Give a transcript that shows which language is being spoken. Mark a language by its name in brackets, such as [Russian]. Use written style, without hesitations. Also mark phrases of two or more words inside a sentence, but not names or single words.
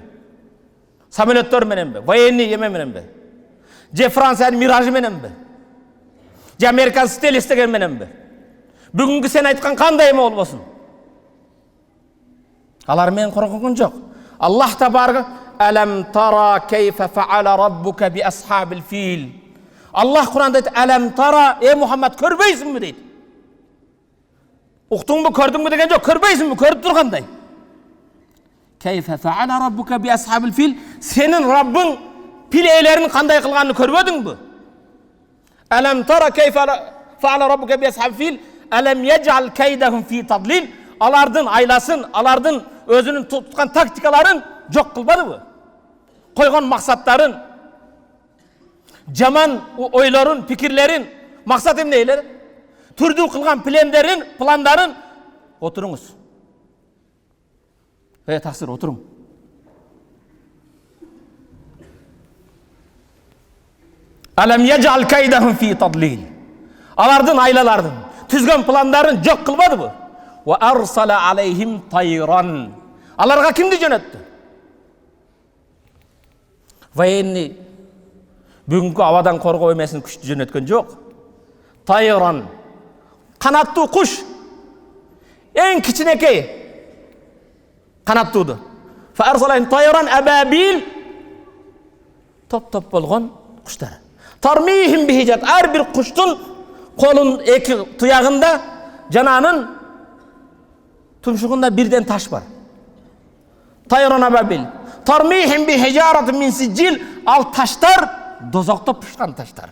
[Kyrgyz] Самолеттор мененби? Военный эме мененби? Же Франциянын Миражы мененби? Же Американ Стел истеген мененби? Бүгүнкү сен айткан кандай эме болбосун? Алар менен коркунган жок. [Arabic] الله تبارك ألم تر كيف فعل ربك بأصحاب الفيل. [Kyrgyz] Аллах Куранда айт, [Arabic] ألم تر, [Kyrgyz] Мухаммад көрбөйсүңбү дейт. Уктуңбу, көрдүңбү деген жок, көрбөйсүңбү, көрүп тургандай. [Arabic] كيف فعل ربك بأصحاب الفيل. [Kyrgyz] Сенин Раббың пил ээлерин кандай кылганын көрбөдүңбү? [Arabic] ألم تر كيف فعل ربك بأصحاب الفيل. ألم يجعل كيدهم في تضليل. [Kyrgyz] Алардын айласын, алардын өзүнүн туткан тактикаларын жок кылбадыбы? Койгон максаттарын, жаман ойлорун, пикирлерин, максат эмне элер? Түрдүү кылган пландарын отуруңуз. Таксир, отуруң. [Arabic] ألم يجعل كيدهم في تضليل. [Kyrgyz] Алардын айлаларын, түзгөн пландарын жок кылбадыбы? [Arabic] وأرسل عليهم طيرا. [Kyrgyz] Аларга кимди жөнөттү? Военный бүгүнкү абадан коргоо эмесин күчтү жөнөткөн жок. Тайран. Канаттуу куш. Эң кичинекей канаттууду. [Arabic] فأرسل عليهم طيرا أبابيل. [Kyrgyz] Топ-топ болгон куштар. [Arabic] ترميهم بحجارة. [Kyrgyz] Ар бир куштун колун эки туягында жананын тумшугунда бирден таш бар. [Arabic] طيرا أبابيل. ترميهم بحجارة من سجيل. [Kyrgyz] Ал таштар дозокто пышкан таштар.